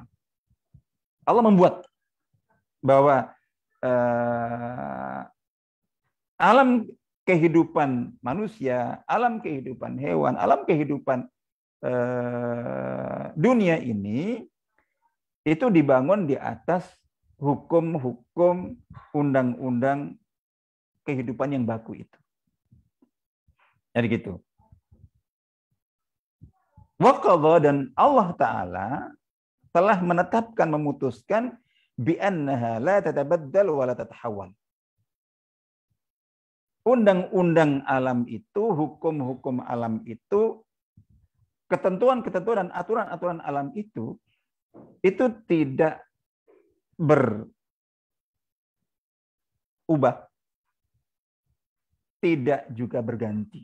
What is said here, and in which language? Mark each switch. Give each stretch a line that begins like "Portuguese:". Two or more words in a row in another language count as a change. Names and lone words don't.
Indonesian: Allah membuat bahwa alam kehidupan manusia, alam kehidupan hewan, alam kehidupan dunia ini itu dibangun di atas hukum-hukum, undang-undang kehidupan yang baku itu. Jadi gitu. Waqadha, dan Allah Ta'ala telah menetapkan, memutuskan
Arabic: بأنها لا تتبدل ولا تتحول.
Indonesian: Undang-undang alam itu, hukum-hukum alam itu, ketentuan-ketentuan dan aturan-aturan alam itu tidak berubah, tidak juga berganti.